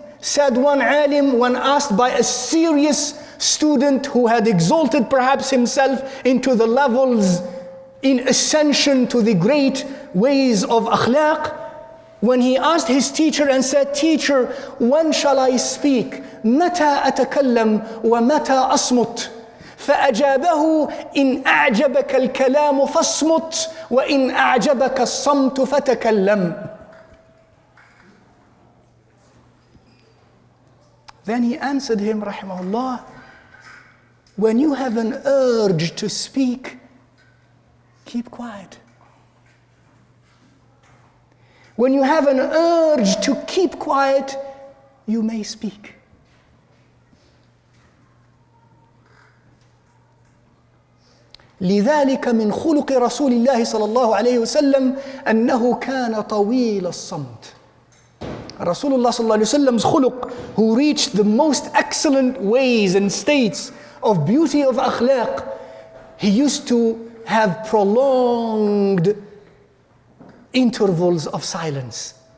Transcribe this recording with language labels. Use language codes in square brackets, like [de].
[en] Said one alim when asked by a serious student who had exalted perhaps himself into the levels in ascension to the great ways of akhlaq, when he asked his teacher and said, "Teacher, when shall I speak? [ar] متى أتكلم ومتى أصمت؟ فأجابه إن أعجبك الكلام فاصمت وإن أعجبك الصمت فتكلم." [en] Then he answered him, rahimahullah, when you have an urge to speak, keep quiet. When you have an urge to keep quiet, you may speak. [ar] لذلك من خلق رسول الله صلى الله عليه وسلم أنه كان طويل الصمت. [en] Rasulullah صلى الله عليه وسلم's khuluq, who reached the most excellent ways and states of beauty of akhlaq, he used to have prolonged intervals of silence.